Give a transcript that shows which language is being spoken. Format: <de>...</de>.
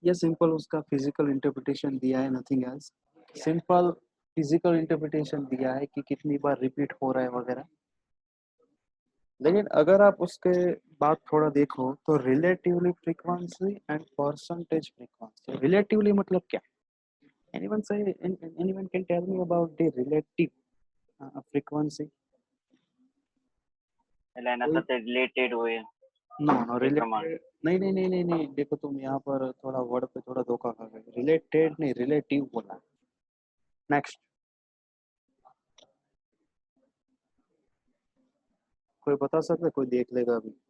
<hi>ये सिंपल उसका physical interpretation दिया है, nothing else. Simple physical interpretation दिया है कि कितनी बार रिपीट हो रहा है वगैरह। लेकिन अगर आप उसके बाद थोड़ा देखो तो relatively frequency and percentage frequency. Relatively मतलब क्या?</hi> <en>anyone can tell me about the relative frequency?</en> <gu>एना साथे रिलेटेड हुए</gu> <hi>नो रिलेटेड नहीं नहीं नहीं नहीं नहीं, देखो तुम यहाँ पर थोड़ा वर्ड पे थोड़ा धोखा खा गए। रिलेटेड नहीं, रिलेटिव बोला। नेक्स्ट कोई बता सकता है? कोई देख लेगा अभी।</hi>